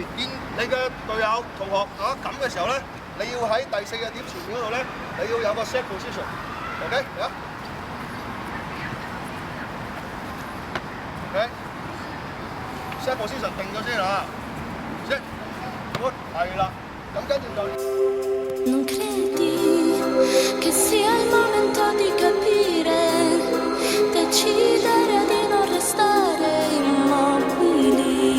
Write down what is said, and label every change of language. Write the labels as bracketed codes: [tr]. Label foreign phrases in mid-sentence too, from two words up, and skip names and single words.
[yue] 見你嘅隊友同學啊咁嘅時候咧，你要喺第4個點前面嗰度咧，你要有個 [en] set position， [yue] OK 啊 ，OK。 [en] set position [yue] 定咗先啊 ，set， 好，係啦，咁跟住就。 [it] Non credi che sia il momento di capire, decidere di non restare immobili.